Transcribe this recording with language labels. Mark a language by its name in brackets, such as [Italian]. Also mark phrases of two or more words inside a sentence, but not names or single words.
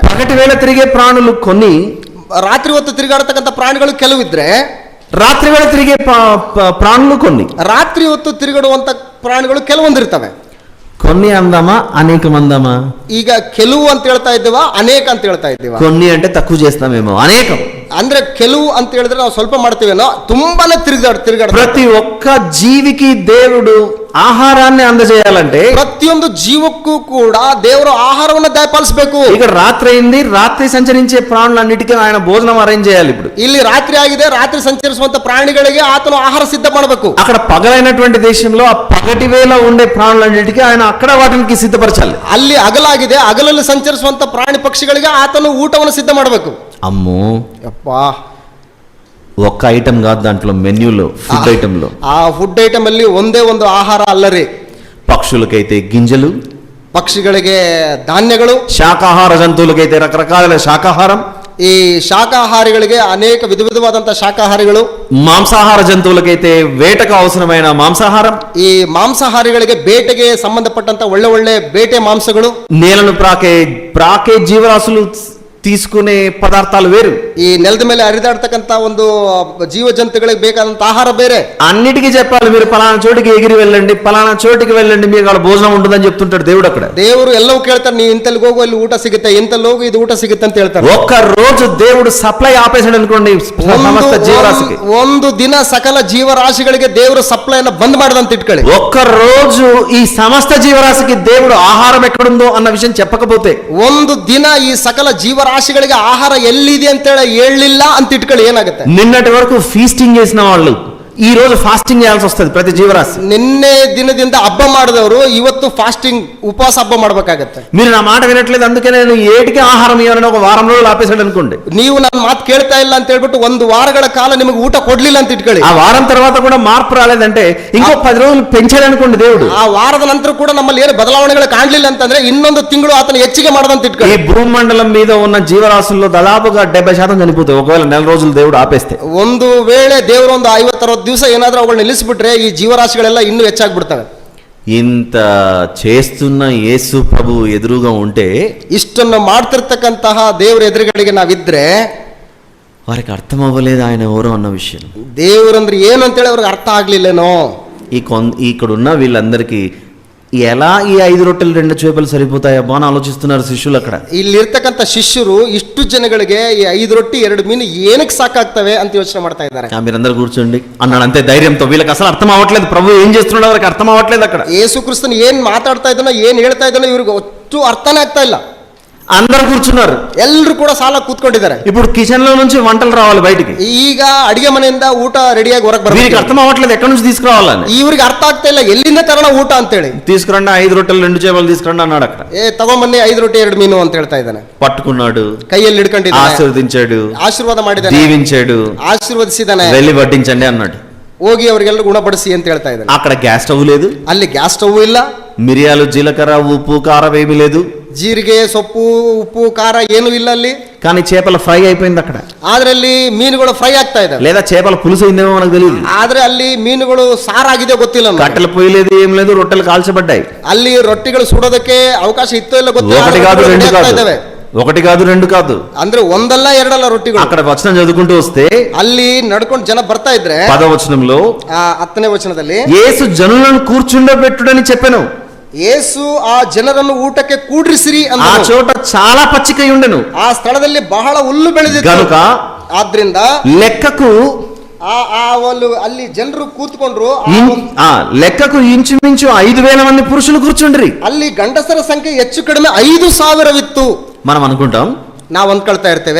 [Telugu] పగటి వేళ తిరిగే ప్రాణులు కొన్ని, [Kannada] ರಾತ್ರಿ ಹೊತ್ತು ತಿರುಗಾಡತಕ್ಕಂಥ ಪ್ರಾಣಿಗಳು ಕೆಲವಿದ್ರೆ [Telugu] రాత్రి వేళ తిరిగే ప్రాణులు కొన్ని. [Kannada] ರಾತ್ರಿ ಹೊತ್ತು ತಿರುಗಾಡುವಂತ ಪ್ರಾಣಿಗಳು ಕೆಲವೊಂದಿರ್ತವೆ. [Telugu] కొన్ని అందామా అనేకం అందామా? [Kannada] ಈಗ ಕೆಲವು ಅಂತ ಹೇಳ್ತಾ ಇದ್ದೀವ, ಅನೇಕ ಅಂತ ಹೇಳ್ತಾ ಇದ್ದೀವ? [Telugu] కొన్ని అంటే తక్కువ చేస్తామేమో, అనేకం [Kannada] ಅಂದ್ರೆ ಕೆಲವು ಅಂತ ಹೇಳಿದ್ರೆ ನಾವು ಸ್ವಲ್ಪ ಮಾಡ್ತೀವೇನೋ, ತುಂಬಾನೇ ತಿರುಗಾಡ [Telugu] ప్రతి ఒక్క జీవికి దేవుడు ఆహారాన్ని అందజేయాలంటే [Kannada] ಪ್ರತಿಯೊಂದು ಜೀವಕ್ಕೂ ಕೂಡ ದೇವರು ಆಹಾರವನ್ನು ದಯಪಾಲಿಸಬೇಕು. [Telugu] ఇక్కడ రాత్రి అయింది, రాత్రి సంచరించే ప్రాణులన్నిటికీ ఆయన భోజనం అరేంజ్ చేయాలి. ఇప్పుడు [Kannada] ಇಲ್ಲಿ ರಾತ್ರಿ ಆಗಿದೆ, ರಾತ್ರಿ ಸಂಚರಿಸುವಂತ ಪ್ರಾಣಿಗಳಿಗೆ ಆತನು ಆಹಾರ ಸಿದ್ಧ ಮಾಡಬೇಕು. [Telugu] అక్కడ పగలైనటువంటి దేశంలో ఆ పగటి వేళ ఉండే ప్రాణులన్నిటికీ ఆయన అక్కడ వాటికి సిద్ధపరచాలి. [Kannada] ಅಲ್ಲಿ ಹಗಲಾಗಿದೆ, ಹಗಲಲ್ಲಿ ಸಂಚರಿಸುವಂತ ಪ್ರಾಣಿ ಪಕ್ಷಿಗಳಿಗೆ ಆತನು ಊಟವನ್ನು ಸಿದ್ಧ ಮಾಡಬೇಕು. [Telugu] అమ్మో, [Kannada] ಅಪ್ಪಾ, [Telugu] ఒక్క ఐటమ్ కాదు దాంట్లో, మెన్యూలో [English] food item [Telugu] లో. [Kannada] ಆ [English] food item [Kannada] ಅಲ್ಲಿ ಒಂದೇ ಒಂದು ಆಹಾರ ಅಲ್ಲರಿ. [Telugu] పక్షులకైతే గింజలు, [Kannada] ಪಕ್ಷಿಗಳಿಗೆ ಧಾನ್ಯಗಳು, [Telugu] శాకాహార జంతువులకైతే రకరకాల శాకాహారం, [Kannada] ಈ ಶಾಕಾಹಾರಿಗಳಿಗೆ ಅನೇಕ ವಿಧವಾದಂತಹ ಶಾಕಾಹಾರಿಗಳು, [Telugu] మాంసాహార జంతువులకైతే వేటకు అవసరమైన మాంసాహారం, [Kannada] ಈ ಮಾಂಸಾಹಾರಿಗಳಿಗೆ ಬೇಟೆಗೆ ಸಂಬಂಧಪಟ್ಟಂತ ಒಳ್ಳೆ ಒಳ್ಳೆ ಬೇಟೆ ಮಾಂಸಗಳು, [Telugu] నేలను ప్రాకే జీవరాశులు తీసుకునే పదార్థాలు వేరు. [Kannada] ಈ ನೆಲದ ಮೇಲೆ ಹರಿದಾಡ್ತಕ್ಕಂತ ಒಂದು ಜೀವ ಜಂತುಗಳಿಗೆ ಬೇಕಾದಂತ ಆಹಾರ ಬೇರೆ. [Telugu] అన్నిటికీ చెప్పాలి, మీరు పలానా చోటికి ఎగిరి వెళ్ళండి, పలానా చోటికి వెళ్ళండి, మీకు అక్కడ భోజనం ఉంటుందని చెప్తుంటాడు దేవుడు. అక్కడ [Kannada] ದೇವರು ಎಲ್ಲವೂ ಕೇಳ್ತಾರೆ, ನೀವು ಇಂತಲ್ಲಿ ಹೋಗು ಅಲ್ಲಿ ಊಟ ಸಿಗುತ್ತೆ, ಇಂತಲ್ಲಿ ಹೋಗು ಇದು ಊಟ ಸಿಗುತ್ತೆ ಅಂತ ಹೇಳ್ತಾರೆ. [Telugu] ఒక్క రోజు దేవుడు సప్లై ఆపేసాడు అనుకోండి సమస్త జీవరాశికి, [Kannada] ಒಂದು ದಿನ ಸಕಲ ಜೀವರಾಶಿಗಳಿಗೆ ದೇವರು ಸಪ್ಲೈನ ಬಂದ್ ಮಾಡದಂತ ಇಟ್ಕೊಳ್ಳಿ. [Telugu] ఒక్క రోజు ఈ సమస్త జీవరాశికి దేవుడు ఆహారం ఎక్కడుందో అన్న విషయం చెప్పకపోతే, [Kannada] ಒಂದು ದಿನ ಈ ಸಕಲ ಜೀವರಾಶಿಗಳಿಗೆ ಆಹಾರ ಎಲ್ಲಿದೆ ಅಂತ ಹೇಳಲಿಲ್ಲ ಅಂತ ಇಟ್ಕೊಳ್ಳಿ, ಏನಾಗುತ್ತೆ? [Telugu] నిన్నటి వరకు ఫీస్టింగ్ చేసిన వాళ్ళు ఈ రోజు ఫాస్టింగ్ చేయాల్సి వస్తుంది. ప్రతి జీవరాశి [Kannada] నిన్ನೆ ದಿನದಿಂದ ಹಬ್ಬ ಮಾಡಿದವರು ಇವತ್ತು ಫಾಸ್ಟಿಂಗ್ ಉಪವಾಸ ಹಬ್ಬ ಮಾಡ್ಬೇಕಾಗತ್ತೆ. [Telugu] మీరు నా మాట వినట్లేదు, అందుకే నేను ఏటికి ఆహారం ఇవ్వాలని ఒక వారం రోజులు ఆపేసాడు అనుకోండి. [Kannada] ನೀವು ನನ್ನ ಮಾತು ಕೇಳ್ತಾ ಇಲ್ಲ ಅಂತ ಹೇಳ್ಬಿಟ್ಟು ಒಂದು ವಾರಗಳ ಕಾಲ ನಿಮಗೆ ಊಟ ಕೊಡ್ಲಿಲ್ಲ ಅಂತ ಇಟ್ಕೊಳ್ಳಿ. [Telugu] ఆ వారం తర్వాత కూడా మార్పు రాలేదంటే ఇంకో 10 రోజులు పెంచాడు అనుకోండి దేవుడు. [Kannada] ಆ ವಾರದ ನಂತರ ಕೂಡ ನಮ್ಮಲ್ಲಿ ಏನು ಬದಲಾವಣೆಗಳು ಕಾಣಲಿಲ್ಲ ಅಂತಂದ್ರೆ ಇನ್ನೊಂದು ತಿಂಗಳು ಆತನ ಹೆಚ್ಚಿಗೆ ಮಾಡದಂತ ಇಟ್ಕೊಳ್ಳಿ. [Telugu] ఈ భూమండలం మీద ఉన్న జీవరాశుల్లో దాదాపుగా 70% చనిపోతాయి ఒకవేళ నెల రోజులు దేవుడు ఆపేస్తే. [Kannada] ಒಂದು ವೇಳೆ ದೇವರು ಒಂದು 50-60 ದಿವಸ ಏನಾದ್ರೂ ಅವುಗಳನ್ನ ನಿಲ್ಲಿಸ್ಬಿಟ್ರೆ ಈ ಜೀವರಾಶಿಗಳೆಲ್ಲ ಇನ್ನೂ ಹೆಚ್ಚಾಗ್ಬಿಡ್ತವೆ. [Telugu] ఇంత చేస్తున్న యేసు ప్రభు ఎదురుగా ఉంటే, [Kannada] ಇಷ್ಟನ್ನು ಮಾಡ್ತಿರ್ತಕ್ಕಂತಹ ದೇವರ ಎದುರುಗಳಿಗೆ ನಾವಿದ್ರೆ [Telugu] వారికి అర్థం అవ్వలేదు ఆయన ఎవరో అన్న విషయం. [Kannada] ದೇವರಂದ್ರೆ ಏನು ಅಂತೇಳಿ ಅವ್ರಿಗೆ ಅರ್ಥ ಆಗ್ಲಿಲ್ಲೇನೋ. [Telugu] ఇక్కడున్న వీళ్ళందరికీ ఎలా ఈ 5 రొట్టెలు 2 చేపలు సరిపోతాయబ్బా అని ఆలోచిస్తున్నారు శిష్యులు. అక్కడ [Kannada] ಇಲ್ಲಿರ್ತಕ್ಕಂಥ ಶಿಷ್ಯರು ಇಷ್ಟು ಜನಗಳಿಗೆ ಈ 5 ರೊಟ್ಟಿ 2 ಮೀನು ಏನಕ್ಕೆ ಸಾಕಾಗ್ತವೆ ಅಂತ ಯೋಚನೆ ಮಾಡ್ತಾ ಇದ್ದಾರೆ. [Telugu] మీరందరూ కూర్చోండి అన్నాడు అంతే ధైర్యంతో. వీళ్ళకి అసలు అర్థం అవ్వట్లేదు ప్రభు ఏం చేస్తున్నాడో, వారికి అర్థం అవ్వట్లేదు. అక్కడ [Kannada] ಯೇಸು ಕ್ರಿಸ್ತನ್ ಏನ್ ಮಾತಾಡ್ತಾ ಇದ್ದಾನೋ ಏನ್ ಹೇಳ್ತಾ ಇದ್ದಾನೋ ಇವ್ರಿಗೆ ಒಟ್ಟು ಅರ್ಥನೇ ಆಗ್ತಾ ಇಲ್ಲ. [Telugu] అందరు కూర్చున్నారు, [Kannada] ಎಲ್ಲರೂ ಕೂಡ ಸಾಲ ಕೂತ್ಕೊಂಡಿದ್ದಾರೆ. [Telugu] ఇప్పుడు కిచెన్ లో నుంచి వంటలు రావాలి బయటికి. [Kannada] ಈಗ ಅಡಿಗೆ ಮನೆಯಿಂದ ಊಟ ರೆಡಿಯಾಗಿ ಹೊರಗೆ [Telugu] వీరికి [Kannada] ಬರ್ಬೇಕು. [Telugu] అర్థం అవ్వట్లేదు ఎక్కడి నుంచి తీసుకురావాలని. [Kannada] ಇವ್ರಿಗೆ ಅರ್ಥ ಆಗ್ತಾ ಇಲ್ಲ ಎಲ್ಲಿಂದ ತರೋಣ ಊಟ ಅಂತೇಳಿ. [Telugu] తీసుకురండి 5 రొట్టెలు 2 చేపలు తీసుకురండి అన్నాడు. అక్కడ [Kannada] ತಗೊಂಬನ್ನಿ 5 ರೊಟ್ಟಿ 2 ಮೀನು ಅಂತ ಹೇಳ್ತಾ ಇದ್ದಾನೆ. [Telugu] పట్టుకున్నాడు, [Kannada] ಕೈಯಲ್ಲಿ ಹಿಡ್ಕೊಂಡಿದ್ದಾನೆ, [Telugu] ఆశీర్వదించాడు, [Kannada] ಆಶೀರ್ವಾದ ಮಾಡಿದ್ದಾನೆ, [Telugu] దీవించాడు, [Kannada] ಆಶೀರ್ವದಿಸಿದ್ದಾನೆ, [Telugu] వెళ్ళి వడ్డించండి అన్నాడు. [Kannada] ಹೋಗಿ ಅವರಿಗೆಲ್ಲ ಗುಣಪಡಿಸಿ ಅಂತ ಹೇಳ್ತಾ ಇದ್ದಾನೆ. [Telugu] అక్కడ [English] gas stove [Telugu] లేదు, [Kannada] ಅಲ್ಲಿ [English] gas stove [Kannada] ಇಲ್ಲ, [Telugu] మిరియాలు జీలకర్ర ఉప్పు కారం ఏమీ లేదు, [Kannada] ಜೀರಿಗೆ ಸೊಪ್ಪು ಉಪ್ಪು ಖಾರ ಏನು ಇಲ್ಲ ಅಲ್ಲಿ. [Telugu] కానీ చేపల ఫ్రై అయిపోయింది అక్కడ. [Kannada] ಆದ್ರೆ ಅಲ್ಲಿ ಮೀನುಗಳು ಫ್ರೈ ಆಗ್ತಾ ಇದೆ, [Telugu] లేదా చేపల పులుసు అయిందేమో మనకు తెలియదు. [Kannada] ಆದ್ರೆ ಅಲ್ಲಿ ಮೀನುಗಳು ಸಾರಾಗಿದೆ ಗೊತ್ತಿಲ್ಲ ನಮ್ಗೆ. [Telugu] కట్టెల పొయ్యి లేదు, ఏం లేదు, రొట్టెలు కాల్చబడ్డాయి. [Kannada] ಅಲ್ಲಿ ರೊಟ್ಟಿಗಳು ಸುಡೋದಕ್ಕೆ ಅವಕಾಶ ಇತ್ತೋ ಇಲ್ಲ ಗೊತ್ತಿಲ್ಲ. [Telugu] ఒకటి కాదు రెండు కాదు, [Kannada] ಅಂದ್ರೆ ಒಂದಲ್ಲ ಎರಡಲ್ಲ ರೊಟ್ಟಿಗಳು. [Telugu] అక్కడ వచనం చదువుకుంటూ వస్తే [Kannada] ಅಲ್ಲಿ ನಡ್ಕೊಂಡು ಜನ ಬರ್ತಾ ಇದ್ರೆ [Telugu] 10వ వచనంలో [Kannada] 10ನೇ ವಚನದಲ್ಲಿ [Telugu] యేసు జనులను కూర్చుండబెట్టుడని చెప్పెను. [Kannada] ಯೇಸು ಆ ಜನರನ್ನು ಊಟಕ್ಕೆ ಕೂಡ್ರಿಸಿರಿ [Telugu] ఆ [Kannada] ಅಂತ. [Telugu] చోట చాలా పచ్చికై ఉండెను, [Kannada] ಆ ಸ್ಥಳದಲ್ಲಿ ಬಹಳ ಹುಲ್ಲು ಬೆಳೆದಿತ್ತು. [Telugu] గనుక [Kannada] ಆದ್ರಿಂದ [Telugu] లెక్కకు [Kannada] ಅಲ್ಲಿ ಜನರು ಕೂತ್ಕೊಂಡ್ರು. [Telugu] లెక్కకు ఇంచుమించు 5,000 మంది పురుషులు కూర్చుండ్రి. [Kannada] ಅಲ್ಲಿ ಗಂಡಸರ ಸಂಖ್ಯೆ ಹೆಚ್ಚು ಕಡಿಮೆ 5,000 [Telugu] మనం అనుకుంటాం, [Kannada] ನಾವು ಅಂದ್ಕೊಳ್ತಾ ಇರ್ತೇವೆ,